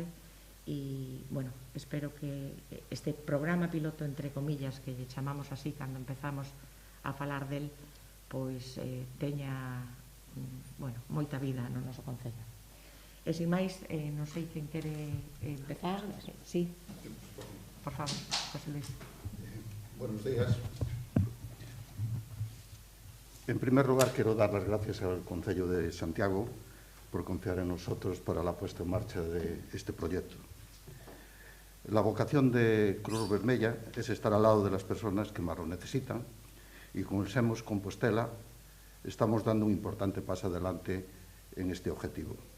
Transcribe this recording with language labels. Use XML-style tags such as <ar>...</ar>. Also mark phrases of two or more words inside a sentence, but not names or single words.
<gl>E, bueno, espero que este programa piloto, entre comillas, que lle chamamos así cando empezamos a falar del, pois teña, bueno, moita vida no noso concello. E, sin máis, non sei quen quere empezar. Sí, por favor, José Luis.</gl> <es>Buenos días. En primer lugar, quiero dar las gracias al Concello de Santiago por confiar en nosotros para la puesta en marcha de este proyecto. La vocación de Cruz Vermella es estar al lado de las personas que más lo necesitan, y con el SEMOS Compostela estamos dando un importante paso adelante en este objetivo.</es>